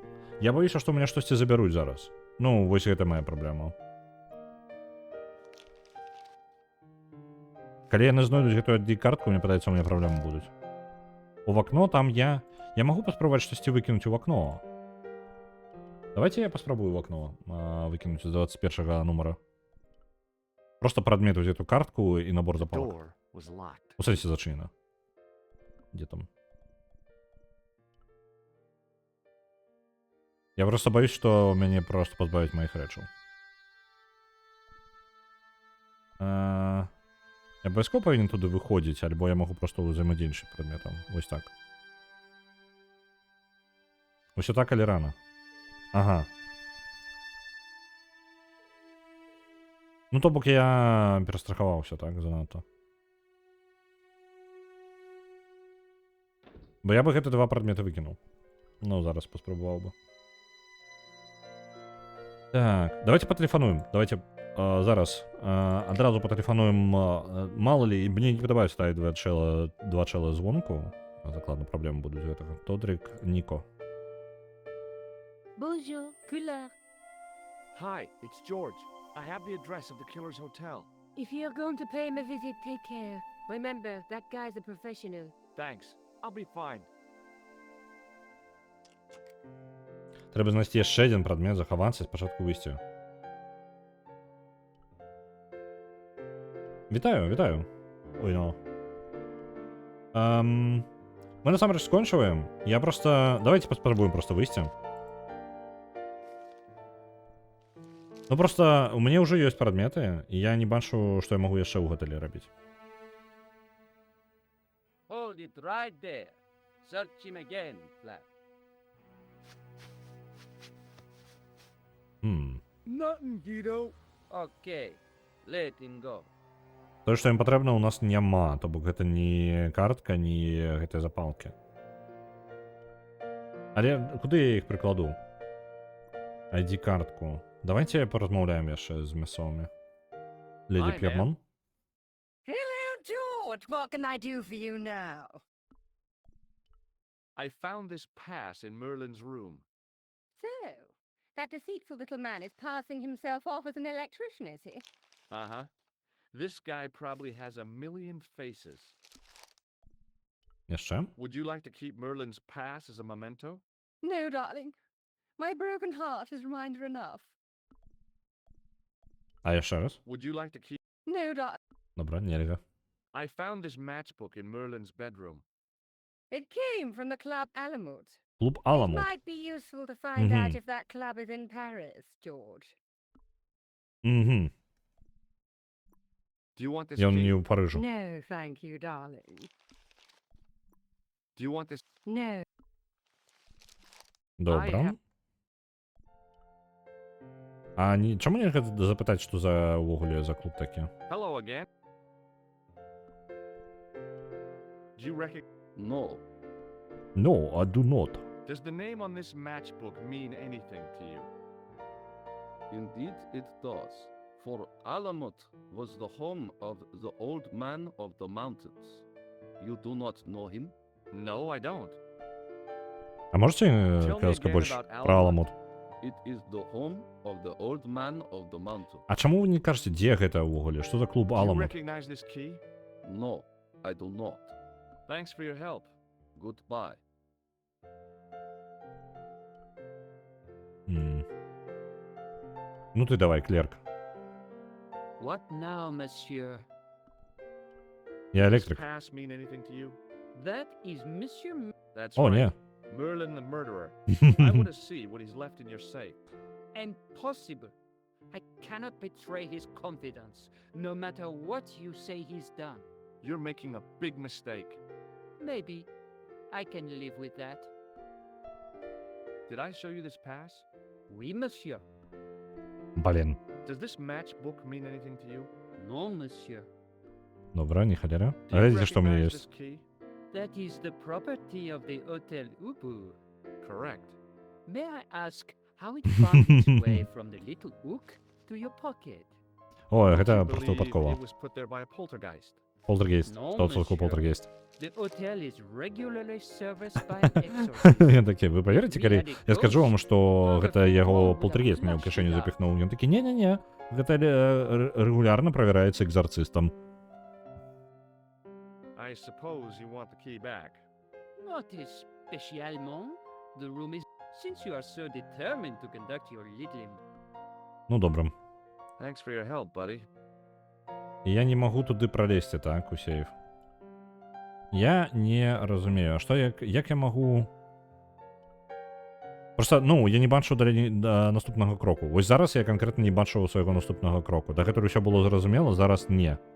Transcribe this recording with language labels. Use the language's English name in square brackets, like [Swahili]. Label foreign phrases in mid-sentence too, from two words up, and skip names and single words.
[Belarusian] Я баюся, што мяне штосьці забяруць зараз. Вось гэта моя праблема. Калі яны знойдуць гэтую ID-картку, мне падаецца, у мяне праблемы будуць. У вакно там я магу паспрабаваць штосьці выкінуць у вакно. [Russian] Давайте я паспрабую в окно выкинуть из 21 номера. Просто прадмет взять эту картку и набор запалок. Посмотрите, зачинено. Где там? Я просто боюсь, что мяне просто позбавить моих рэчаў. [Belarusian] Я абавязкова павінен туды выходзіць, альбо я могу просто ўзаемадзейнічаць прадметам. Вось так. Усё так, але рано. Ага. То бок я перастрахаваўся, так, занадта. Бо я бы гэты два прадметы выкінуў. Зараз паспрабаваў бы. Так, давайте патэлефануем. Давайте зараз адразу патэлефануем. [Russian] Мало ли, [Belarusian] мне не падабаюць ставіць два чэла звонку. Закладна праблемы будуць гэтага. Тодрик, Ніко. [French] Bonjour, couleur. [English] Hi, it's George. I have the address of the killer's hotel. If you're going to pay him a visit, take care. Remember, that guy's a professional. Thanks. I'll be fine. [Belarusian] Трэба знайсці яшчэ адзін прадмет, захавацца, спачатку выйсці. Вітаю. Ой, мы насамрэч скончваем. Я просто... Давайте паспрабуем просто выйсці. Просто у мяне ўжо ёсць прадметы, і я не бачу, што я магу яшчэ ў гатэлі рабіць. [English] Hold it right there. Search him again, Flap. Nothing, Guido. Okay, let him go. [Belarusian] Тое, што ім патрэбна, у нас няма, то бок гэта не картка, не гэтыя запалкі. Але куды я іх прыкладу? ID-картку. Давайте поразмаўляем яшчэ з мясцовымі. Леди [English] Hi, П'ермон. Hello, George. What can I do for you now? I found this pass in Merlin's room. So, that deceitful little man is passing himself off as an electrician, is he? Uh-huh. This guy probably has a million faces. [Belarusian] Яшчэ? [English] Would you like to keep Merlin's pass as a memento? No, darling. My broken heart is reminder enough. [Belarusian] А яшчэ раз? [English] Would you like to keep... No, darling. [Belarusian] Добра, нельга. [English] I found this matchbook in Merlin's bedroom. It came from the Club Alamut. [Belarusian] Клуб [English] It [Belarusian] Аламут. [English] might be useful to find out if that club is in Paris, George. Угу. Do you want this [Belarusian] Ён [English] key? [Belarusian] не ў Парыжу. [English] No, thank you, darling. Do you want this... No. [Belarusian] Добра. [Ukrainian] А ні, чому не запитати, що за увогуле за клуб таке? [English] Hello again. Do you recognize? No, No, I do not. Does the name on this matchbook mean anything to you? indeed it does. For Alamut was the home of the old man of the mountains. You do not know him? No, I don't. [Russian] А можете [English] Tell me [Belarusian] казка [English] again [Russian] больше [English] about [Russian] про [English] Alamut. [Belarusian] Аламут? [English] It is the home of the old man of the mountain. [Belarusian] А чаму вы не кажаце, дзе гэта ўвогуле? Што за клуб [English] Do you [Belarusian] Аламут? [English] recognize this key? No, I do not. Thanks for your help. Goodbye. М. [Russian] Ну ты давай, клерк. [English] What now, monsieur? [Russian] Я [English] Does [Russian] электрик. [English] pass mean anything to you? That is Monsieur. That's О, right. [Russian] не. [English] Merlin the murderer. I want to see what he's left in your safe. Impossible. I cannot betray his confidence, no matter what you say he's done. You're making a big mistake. Maybe. I can live with that. Did I show you this pass? [French] Oui, monsieur. [Belarusian] Блін. [English] Does this matchbook mean anything to you? [French] Non, monsieur. [Ukrainian] Добре, не халяря. [English] Do you [Russian] Видите, что у меня [English] recognize [Russian] есть? [English] this key? That is the property of the Hotel Ubu. Correct. May I ask how it found its way from the little hook to your pocket? О, I [Belarusian] гэта [English] believe [Ukrainian] просто випадково. [English] it was put there by a poltergeist. [Belarusian] Полтергейст. [English] No, 100% monsieur. [Belarusian] полтергейст. [English] The hotel is regularly serviced by an exorcist. [Belarusian] Я такі, вы поверите, калі я скажу вам, што гэта яго полтергейст мне ў кішэню запіхнуў. Ён такі, не-не-не, гэта регулярна правяраецца экзарцыстам. [English] I suppose you want the key back. Not especially. The room is. Since you are so determined to conduct your little. [Belarusian] Ну, добра. [English] Thanks for your help, buddy. [Belarusian] І я не магу туди пролезти, так, у сейф. Я не разумею, а што, як я магу... Просто, ну, я не бачу далей да наступнага кроку. Вось зараз я канкрэтна не бачу свайго наступнага кроку. Дагэтуль усё было зразумела, зараз не.